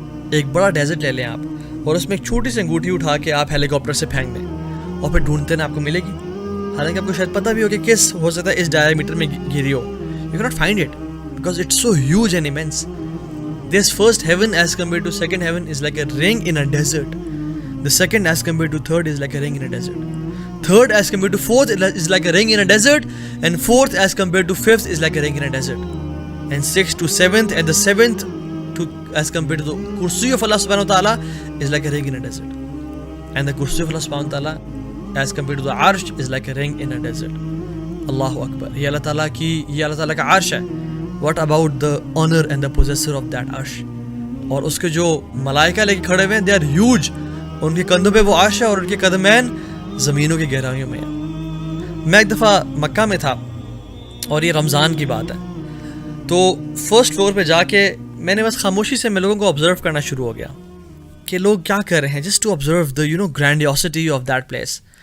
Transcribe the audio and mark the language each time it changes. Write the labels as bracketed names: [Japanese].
[Urdu] ایک بڑا ڈیزرٹ لے لیں آپ, اور اس میں ایک چھوٹی سی انگوٹھی اٹھا کے آپ ہیلی کاپٹر سے پھینک دیں, اور پھر ڈھونڈتے ہیں آپ کو ملے گی. حالانکہ آپ کو شاید پتہ بھی ہو کہ کس ہو سکتا ہے اس ڈائیمیٹر میں گری ہو. [English] You can not find it because it's so huge and immense. This first heaven as compare to second heaven is like a ring in a desert. The second as compared to third is like a ring in a desert. Third as compared to fourth is like a ring in a desert. And fourth as compared to fifth is like a ring in a desert. And sixth to seventh, and the seventh to as compared to the kursi of Allah subhanahu wa ta'ala is like a ring in a desert. and the kursi of Allah subhanahu wa ta'ala as compared to the arsh is like a ring in a desert. [Urdu] Allahu Akbar. یہ اللہ تعالیٰ کا عرش ہے. [English] What about the honor and the possessor of that arsh? [Urdu] اور اس کے جو ملائکہ لے کے کھڑے ہوئے ہیں, [English] they are huge. [Urdu] ان کے کندھوں پہ وہ عرش ہے اور ان کے قدمین زمینوں کی گہرائیوں میں ہیں. میں ایک دفعہ مکہ میں تھا اور یہ رمضان کی بات ہے, تو فرسٹ فلور پہ جا کے میں نے بس خاموشی سے میں لوگوں کو آبزرو کرنا شروع ہو گیا کہ لوگ کیا کر رہے ہیں, [English] Just to observe the grandiosity of that place.